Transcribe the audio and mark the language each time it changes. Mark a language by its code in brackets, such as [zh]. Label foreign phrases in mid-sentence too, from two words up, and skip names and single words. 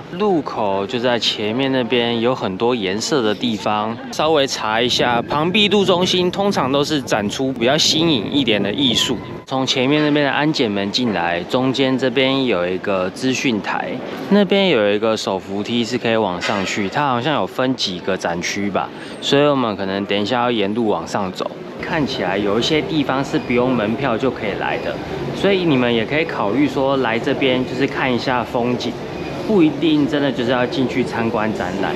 [zh] 入口就在前面那邊，有很多顏色的地方。稍微查一下，龐畢度中心通常都是展出比較新穎一點的藝術。從前面那邊的安檢門進來，中間這邊有一個資訊台，那邊有一個手扶梯是可以往上去。它好像有分幾個展區吧，所以我們可能等一下要沿路往上走。看起來有一些地方是不用門票就可以來的，所以你們也可以考慮說來這邊就是看一下風景，不一定真的就是要進去參觀展覽。